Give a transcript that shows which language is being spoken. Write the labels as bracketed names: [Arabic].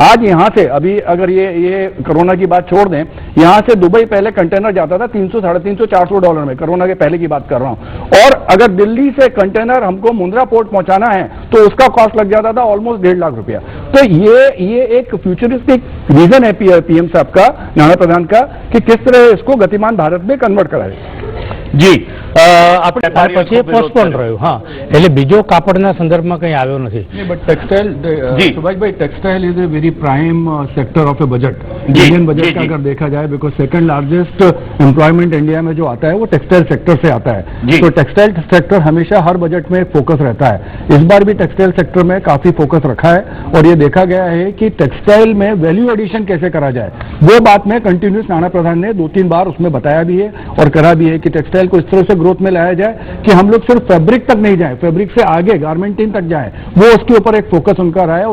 [Hindi] आज यहां से अभी अगर ये कोरोना की बात छोड़ दें, यहां से दुबई पहले कंटेनर जाता था 300, $350, $400 में, कोरोना के पहले की बात कर रहा हूं। और अगर दिल्ली से कंटेनर हमको मुंद्रा पोर्ट पहुंचाना है तो उसका कॉस्ट लग जाता था ऑलमोस्ट 1.5 लाख रुपया। तो ये एक फ्यूचरिस्टिक विजन है पीएम साहब का, नाना प्रधान का, कि किस तरह इसको गतिमान भारत में कन्वर्ट कराए। [Gujarati] જી આપણે પછી પોસ્ટપોન રહ્યું। હા, એટલે બીજો કાપડના સંદર્ભમાં કંઈ આવ્યો નથી। [English] but textile, Subhash bhai, textile is a very prime sector of a budget, [Hindi] ji, Indian budget जी, का जी। अगर देखा जाए, because second largest employment India में जो आता है वो टेक्सटाइल सेक्टर से आता जी। है। तो टेक्सटाइल सेक्टर हमेशा हर बजट में फोकस रहता है। इस बार भी टेक्सटाइल सेक्टर में काफी फोकस रखा है और ये देखा गया है कि टेक्सटाइल में वैल्यू एडिशन कैसे करा जाए, वो बात में कंटिन्यूस नाना प्रधान ने 2-3 बार उसमें बताया भी है और करा भी है कि टेक्सटाइल को इस तरह से ग्रोथ में लाया जाए कि हम लोग सिर्फ फैब्रिक तक नहीं जाए, फैब्रिक से आगे गारमेंटिंग तक जाए, वो उसके ऊपर एक फोकस उनका रहा है।